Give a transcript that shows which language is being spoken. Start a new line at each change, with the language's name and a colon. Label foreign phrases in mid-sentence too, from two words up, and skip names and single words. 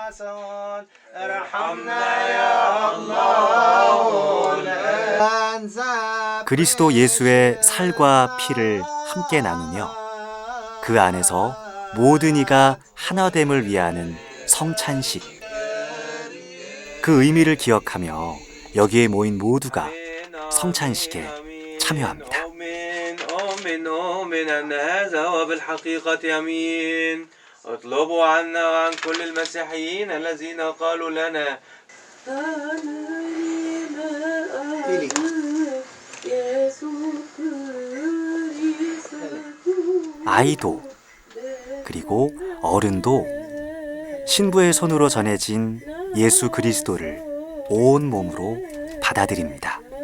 Korean: 그리스도 예수의 살과 피를 함께 나누며 그 안에서 모든 이가 하나됨을 위하는 성찬식. 그 의미를 기억하며 여기에 모인 모두가 성찬식에 참여합니다.
Arabic: اطلبوا عنا وعن كل المسيحيين الذين قالوا لنا
Korean: 아이도 그리고 어른도 신부의 손으로 전해진 예수 그리스도를 온 몸으로 받아들입니다.